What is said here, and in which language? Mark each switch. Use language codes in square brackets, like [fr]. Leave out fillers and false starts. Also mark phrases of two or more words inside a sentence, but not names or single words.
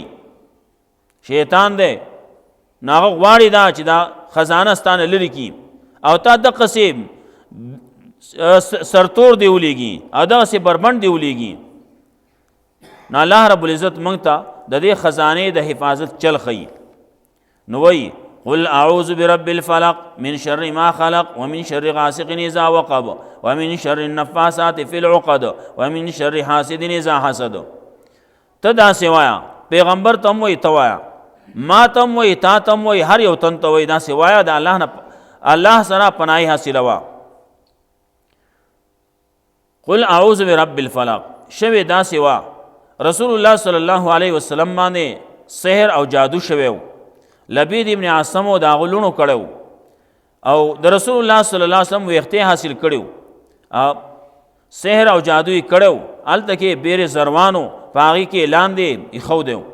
[ps] شیطان دی، نو هغه غواړي دا چې دا خزانه ستانه لرې کړي او تا دقسې سرتور دی ولیږي او دغسې بربنډ دی ولیږي. نو الله رب العزت موږ ته د دې خزانې د حفاظت چل ښیي. [ar] نو وایي قل اعوذ برب الفلق من شر ما خلق ومن شر غاسق اذا وقب ومن شر النفاثات في العقد ومن شر حاسد اذا حسد. [ps] ته داسې وایه، پیغمبر ته هم وایي، ته وایه، ما ته هم وایي، تا ته هم وایي، هر یو تن ته وایي، داسې وایه د الله نه الله سره پناهي حاصلوه. [ar] قل اعوذ برب الفلق [ps] شوی داسې وه، رسول الله [ar] صلی الله علیه وسلم [ps] باندې سحر او جادو شوی و، لبید ابن عاصم د هغه لوڼو کړی او د رسول الله [ar] صلی الله علیه وسلم [ps] ویښتې حاصل کړي، سحر او جادو یې کړی و. هلته کې بیر زروانو په هغې کې لاندې ایښودی و.